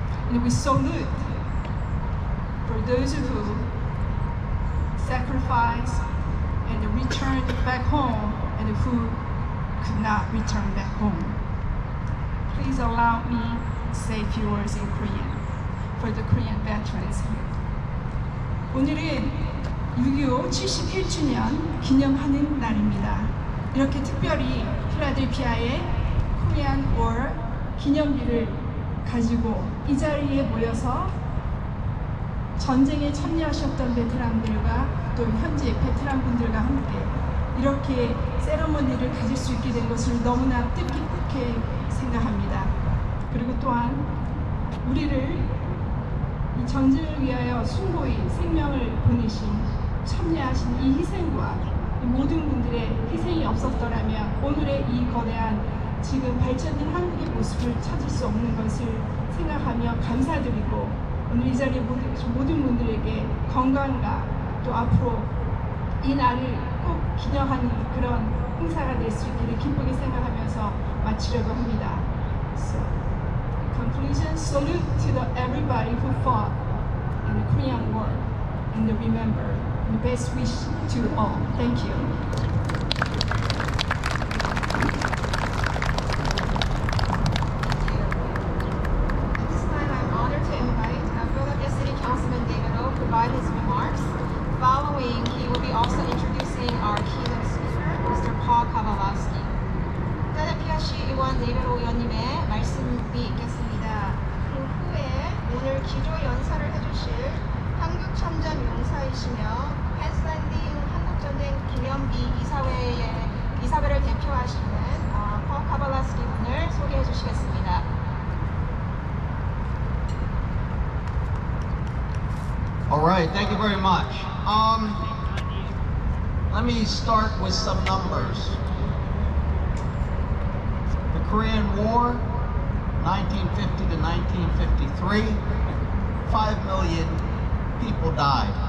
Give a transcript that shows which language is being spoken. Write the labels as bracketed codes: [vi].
[en] And we salute for those who sacrificed and returned back home and who could not return back home. Please allow me to say a few words in Korean for the Korean veterans here. [ko] 오늘은 6.25 71주년 기념하는 날입니다. 이렇게 특별히 필라델피아의 코리안 워 기념비를 가지고 이 자리에 모여서 전쟁에 참여하셨던 베테랑들과 또 현재 베테랑분들과 함께 이렇게 세레머니를 가질 수 있게 된 것을 너무나 뜻깊게 생각합니다. 그리고 또한 우리를 이 전쟁을 위하여 숭고히 생명을 보내신, 참여하신 이 희생과 이 모든 분들의 희생이 없었더라면 오늘의 이 거대한 지금 발전된 한국의 모습을 찾을 수 없는 것을 생각하며 감사드리고, 오늘 이 자리에 모든 분들에게 건강과 또 앞으로 이 날을 꼭 기념하는 그런 행사가 될 수 있기를 기쁘게 생각하면서 마치려고 합니다. [en] So, in conclusion, salute to everybody who fought in the Korean War, and remember, the best wish to all. Thank you. At this time, I'm honored to invite Philadelphia City Councilman David O to provide his remarks. Following, he will be also introducing our keynote speaker, Mr. Paul Kavalowski. [ko] 필라델피아시 의원 데이비드 오 의원님의 말씀이 있겠습니다. 그 후에 오늘 기조 연설을 해주실 한국 참전 용사이시며 펜슬랜딩 한국전쟁 기념비 이사회를 대표하시는 폴 카발라스키 분을 소개해 주시겠습니다. [en] All right, thank you very much. Let me start with some numbers. The Korean War, 1950 to 1953, 5 million people died.